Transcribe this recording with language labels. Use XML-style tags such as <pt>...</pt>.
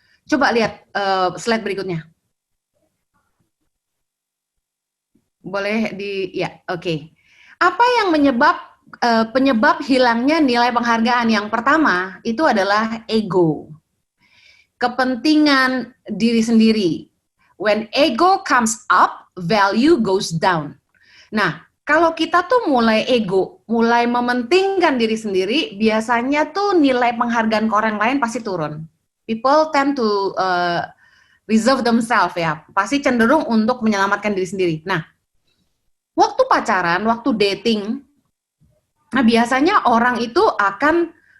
<id>Coba lihat slide berikutnya. Boleh ya, oke. Apa yang penyebab hilangnya nilai penghargaan? Yang pertama itu adalah ego, kepentingan diri sendiri.</id> <en>When ego comes up, value goes down.</en> <id>Nah, kalau kita tuh mulai ego, mulai mementingkan diri sendiri, biasanya tuh nilai penghargaan ke orang lain pasti turun.</id> <en>People tend to reserve themselves</en> <id>ya, pasti cenderung untuk menyelamatkan diri sendiri. Nah, waktu pacaran, waktu dating, nah biasanya orang itu akan</id>